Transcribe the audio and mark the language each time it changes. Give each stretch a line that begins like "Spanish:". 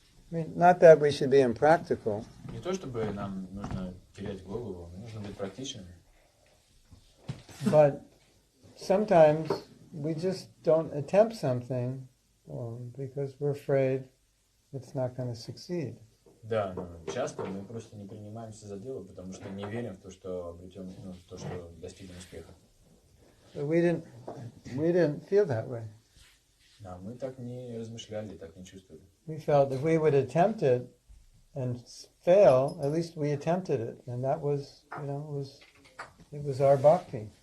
English: I mean, not that we should be impractical,
Russian: Не то чтобы нам нужно терять голову, но нужно быть практичными.
English: but sometimes we just don't attempt something because we're afraid it's not going to succeed.
Russian: Да, но часто мы просто не принимаемся за дело, потому что не верим в то, что обретем, в то, что достигнем успеха.
English: But we didn't feel that way.
Russian: Да, мы так не размышляли, так не чувствовали.
English: We felt if we would attempt it and fail, at least we attempted it, and that was, it was our bhakti.